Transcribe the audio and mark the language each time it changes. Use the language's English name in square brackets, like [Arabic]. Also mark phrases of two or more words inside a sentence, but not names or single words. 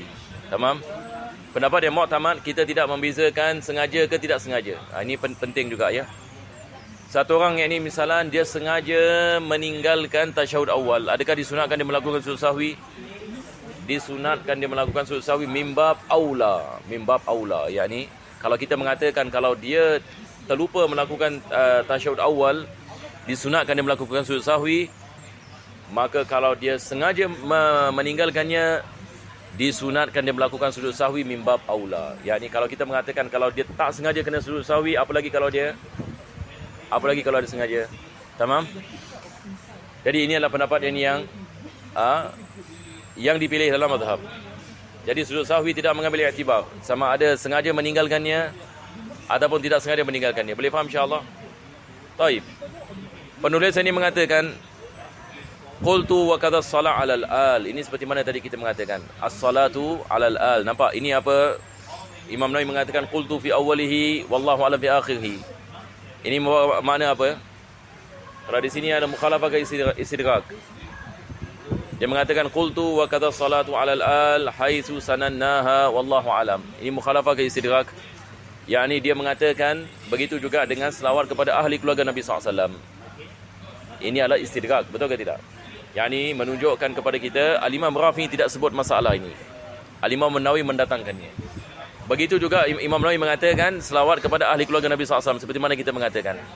[Malay] Tamam? Pendapat yang mu'tamad, kita tidak membezakan sengaja ke tidak sengaja. Ini penting juga ya. Satu orang yang ini misalan dia sengaja meninggalkan tasyahud awal, adakah disunatkan dia melakukan sujud sahwi? Disunatkan dia melakukan sujud sahwi [Arabic] من باب أولى. من باب أولى, [Malay] yakni kalau kita mengatakan kalau dia terlupa melakukan tasyahud awal, disunatkan dia melakukan sujud sahwi. Maka kalau dia sengaja meninggalkannya, disunatkan dia melakukan sujud sahwi [Arabic] من باب أولى. [Malay] Yakni kalau kita mengatakan kalau dia tak sengaja kena sujud sahwi, apalagi kalau dia sengaja. Tamam? Jadi ini adalah pendapat yang dipilih dalam mazhab. Jadi sujud sahwi tidak mengambil iktibar sama ada sengaja meninggalkannya ataupun tidak sengaja meninggalkannya. Boleh faham insya-Allah? Baik. Penulis ini mengatakan [Arabic] قلت وكذا الصلاة على الآل. [Malay] Ini seperti mana tadi kita mengatakan [Arabic] الصلاة على الآل. [Malay] Nampak ini apa Imam Nawawi mengatakan [Arabic] قلت في أوله والله أعلم في آخره. [Malay] Ini makna apa? Kalau di sini ada mukhalafah ke istidrak. Dia mengatakan [Arabic] قلت وكذا الصلاة على الآل حيث سنها والله أعلم. [Malay] Ini mukhalafah ke istidrak. Yakni dia mengatakan begitu juga dengan selawat kepada ahli keluarga Nabi SAW. Ini adalah istidrak, betul ke tidak? Yakni menunjukkan kepada kita Al-Imam Rafi tidak sebut masalah ini. Al-Imam Nawawi mendatangkannya. Begitu juga Imam Nawawi mengatakan selawat kepada ahli keluarga Nabi SAW seperti mana kita mengatakan.